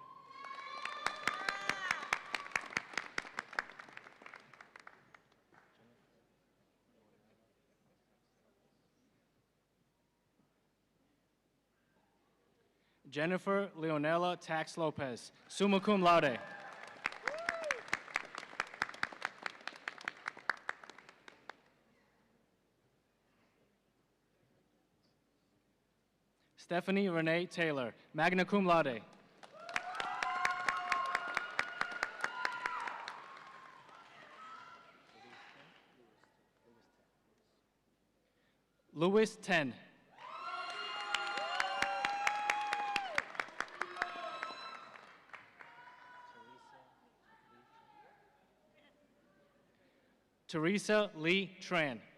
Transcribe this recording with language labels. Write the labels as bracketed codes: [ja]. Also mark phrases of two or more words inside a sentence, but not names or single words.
[en] Jennifer Leonela Tax Lopez, [la] summa cum laude. [en] Stephanie Renee Taylor, [la] magna cum laude. [en] Louis Ten. Teresa Lee Tran.